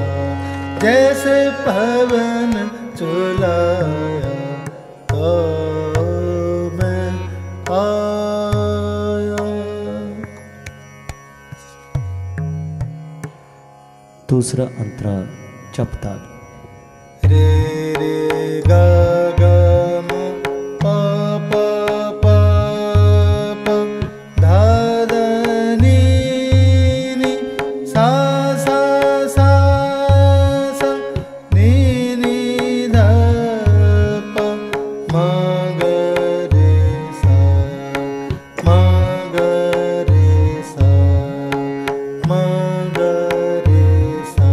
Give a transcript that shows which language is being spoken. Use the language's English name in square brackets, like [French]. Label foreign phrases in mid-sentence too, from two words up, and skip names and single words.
[Punjabi] जैसे पवन चलाया। तो मैं आया। [Hindi] दूसरा अंतरा चपताल। रे रे ग ग म प प प प ध ध नि नि सा सा सा सा नि नि ध प म ग रे सा म ग रे सा म ग रे सा।